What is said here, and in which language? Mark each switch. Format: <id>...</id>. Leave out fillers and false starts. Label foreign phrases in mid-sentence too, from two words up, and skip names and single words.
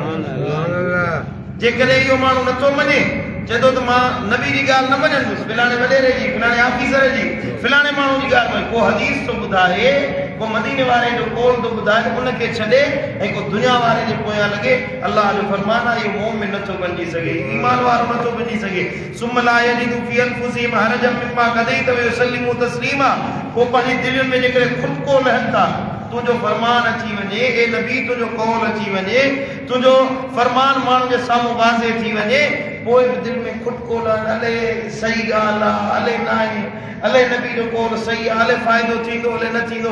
<sd>जेकॾहिं इहो माण्हू नथो मञे चए थो त मां नबी जी ॻाल्हि न मञंदुसि, फिलाणे वॾेरे जी, फिलाणे ऑफिसर जी, फिलाणे माण्हू जी ॻाल्हि में को हदीस थो ॿुधाए, को मदीने वारे जो कौल थो ॿुधाए, उनखे छॾे ऐं को दुनिया वारे जे पोयां लॻे। अल्लाह जो फरमान आहे इहो मोमिन नथो बणिजी सघे, ईमान वारो नथो बणिजी सघे।</sd> <ar>ثم لا يجدوا في أنفسهم حرجا مما قضيت ويسلموا تسليما.</ar> <sd>पोइ पंहिंजी दिलि में जेकॾहिं खुटको लहनि था, तुंहिंजो फरमान अची वञे, ए नबी तुंहिंजो कौल अची वञे, तुंहिंजो फरमान माण्हू जे साम्हूं वाज़े थी वञे, पोइ बि दिलि में खुटको लहनि, अले सही ॻाल्हि आहे, अले न आहे, अले नबी जो कौल सही आहे, अले फ़ाइदो थींदो, अले न थींदो।</sd>